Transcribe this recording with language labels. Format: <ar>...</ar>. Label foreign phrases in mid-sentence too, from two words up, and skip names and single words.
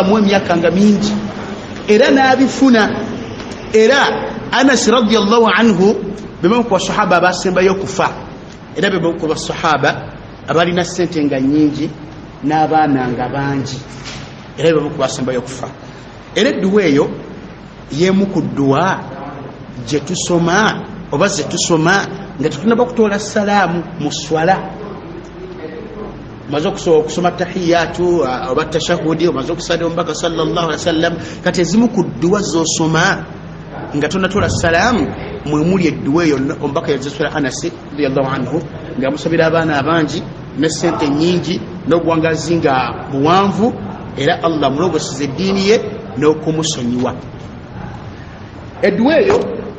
<lg>muwe emyaka nga mingi era n'abifuna era Anasi</lg> <ar>رضي الله عنه</ar> <lg>bemu ku basahaba abasembayo okufa era bemu ku basahaba abalina sente nga nyingi n'abaana nga bangi era bemu ku basembayo okufa era edduwa eyo yemu ku dduwa gye tusoma oba ze tusoma nga tetunaba kutoola salaamu mu swala maze okusoma tahiyatu oba tashahudi omaze okusala omubaka</lg> <ar>صلى الله عليه وسلم</ar> <lg>kati ezimu ku dduwa z'osoma nga tonatola salaamu mwemuli edduwa eyo omubaka yazisula Anasi</lg> <ar>رضي الله عنه</ar> <lg>nga musabira abaana abangi ne sente nyingi n'obuwangazi nga buwanvu era Allah mulongoseza eddiini ye n'okumusonyiwa edduwa eyo</lg>